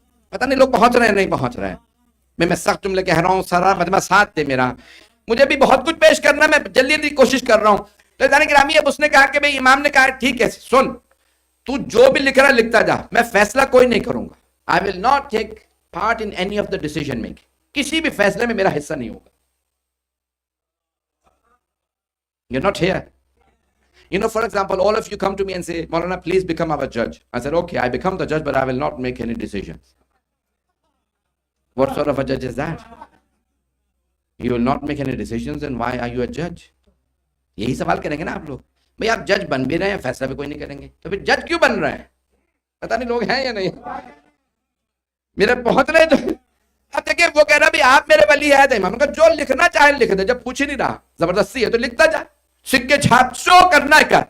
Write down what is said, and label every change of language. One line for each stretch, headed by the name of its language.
Urdu: پتہ نہیں لوگ پہنچ رہے ہیں نہیں پہنچ رہے ہیں. میں سخت جملے کہہ رہا ہوں، سارا مجمع ساتھ دے میرا، مجھے بھی بہت کچھ پیش کرنا ہے، میں جلدی کوشش کر رہا ہوں. تو گرامی، اب اس نے کہا کہ بھئی امام نے کہا ٹھیک ہے، سن، تو جو بھی لکھ رہا لکھتا جا، میں فیصلہ کوئی نہیں کروں گا.
English: I will not take part in any of the decision making.
Urdu: کسی بھی فیصلے میں میرا حصہ نہیں ہوگا.
English: You're not here. For example, all of you come to me and say, Maulana, please become our judge. I said, okay, I become the judge, but I will not make any decisions. What sort of a judge is that? You will not make any decisions, and why are you a judge?
Urdu: یہی سوال کریں گے نا آپ لوگ. بھئی آپ جج بن بھی رہے ہیں، فیصلہ بھی کوئی نہیں کریں گے، تو پھر جج کیوں بن رہے ہیں؟ پتہ نہیں لوگ ہیں یا نہیں میرے پہنچ رہے. تو اب دیکھیں، وہ کہہ رہا بھی آپ میرے ولی عہد ہیں. امام کا جو لکھنا چاہے لکھ دے، جب پوچھ ہی نہیں رہا، زبردستی ہے تو لکھتا جائے، سکے چھاپ جو کرنا ہے کر.